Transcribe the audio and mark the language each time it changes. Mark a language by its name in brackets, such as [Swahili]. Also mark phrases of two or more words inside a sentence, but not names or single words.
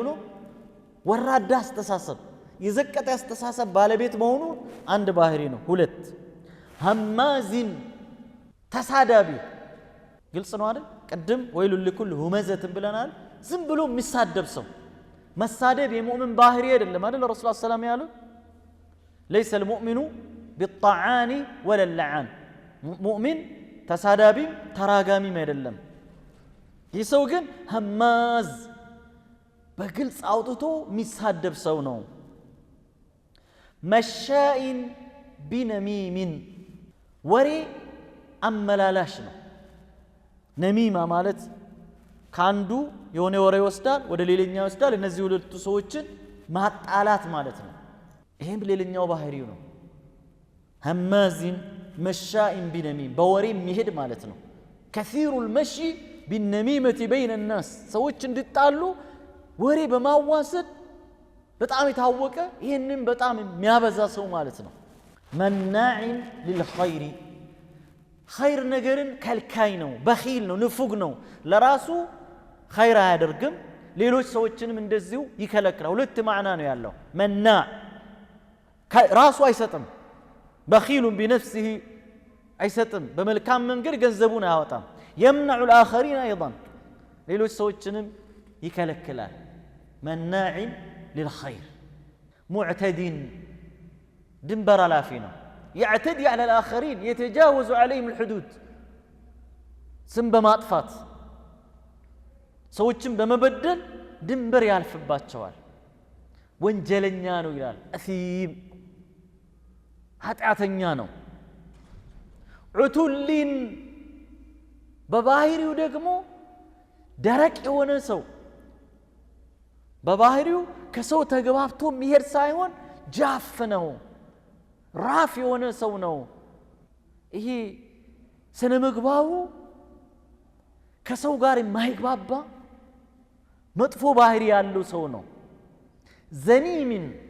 [Amharic] ነው ወራዳ አስተሳሰብ የዘቀጠ አስተሳሰብ ባለቤት መሆኑ አንድ ባህሪ ነው ሁለት ሐማዚን ተሳዳቢ ግልጽ ነው አይደል ቀደም [Arabic] ويل لكل همزة [Amharic] ብለናል ዝም ብሎ የሚሳደብ ሰው መሳደብ የሙእምን ባህሪ አይደለም አይደል [Arabic] رسول الله صلى الله عليه وسلم [Amharic] ያሉት [Arabic] ليس المؤمن بالطعان ولا اللعان مؤمن [Amharic] ተሳዳቢ ተራጋሚ አይደለም ይሰው ግን ሐማዝ በግልጽ አውጥቶ የሚሳደብ ሰው ነው [Arabic] مشاء بنميم [Amharic] ወሬ አመላላሽ ነው ነሚማ ማለት ካንዱ የሆነ ወሬ ይወስዳል ወደ ሌላኛው ይወስዳል እነዚህ ሁለቱ ሰዎችን ማጣላት ማለት ነው ይሄም ሌላኛው ባህሪው ነው [Arabic] هماز مشاء بنميم [Amharic] በወሬ የሚሄድ ማለት ነው [Arabic] كثير المشي بالنميمة بين الناس [Amharic] ሰዎች እንዲጣሉ ወሬ በማዋሰድ በጣም የታወቀ ይሄንን በጣም የሚያበዛ ሰው ማለት ነው [Arabic] مناع للخير خير [Amharic] ነገርን ከልካይ ነው በኺል ነው ንፉግ ነው ለራሱ خير አያደርግም ሌሎች ሰዎችንም እንደዚሁ ይከለክላል ሁለት ማዕና ነው ያለው مناع ራሱ አይሰጥም [Arabic] بخيل بنفسه [Amharic] አይሰጥም በመልካም መንገድ ገንዘቡን አያወጣም [Arabic] يمنع الآخرين أيضا [Amharic] ሌሎች ሰዎችንም ይከለክላል [Arabic] مناع للخير معتد [Amharic] ድንበር አላፊ ነው [Arabic] يعتدي على الآخرين يتجاوز عليهم الحدود [Amharic] ስም በማጥፋት ሰዎችን በመበደል ድንበር ያልፍባቸዋል ወንጀለኛ ነው ይላል አሲም ኃጢአተኛ ነው ዑቱሊን በባህሪው ደግሞ ደረቅ የሆነ ሰው በባህሪው ከሰው ተገባብቶ የሚሄድ ሳይሆን ጃፍ ነው ራፍ የሆነ ሰው ነው ይሄ ስነ ምግባሩ ከሰው ጋር የማይግባባ መጥፎ ባህሪ ያለው ሰው ነው ዘኒምን